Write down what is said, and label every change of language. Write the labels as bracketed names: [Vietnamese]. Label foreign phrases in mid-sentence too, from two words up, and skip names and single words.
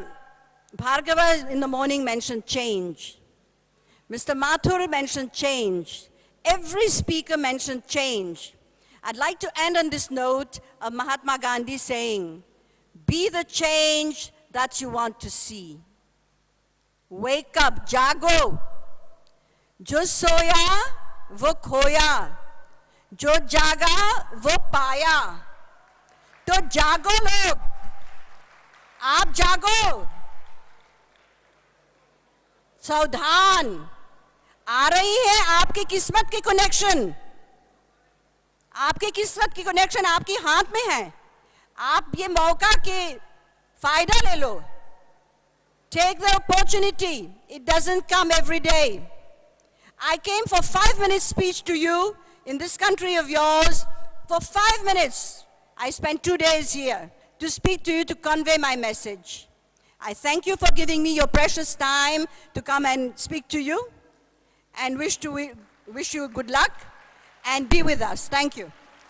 [English] Bhargava in the morning mentioned change. Mr. Mathur mentioned change. Every speaker mentioned change. I'd like to end on this note of Mahatma Gandhi saying, be the change that you want to see. Wake up, [Hindi] जागो। जो सोया, वो खोया. जो जागा, वो पाया. तो जागो लोग। आप जागो. सावधान आ रही है आपकी किस्मत की कनेक्शन आपकी किस्मत की कनेक्शन आपके हाथ में है आप ये मौका के फायदा ले लो [English] take the opportunity it doesn't come every day I came for 5 minutes speech to you in this country of yours for 5 minutes I spent 2 days here to speak to you to convey my message I thank you for giving me your precious time to come and speak to you and wish you good luck. and be with us. Thank you.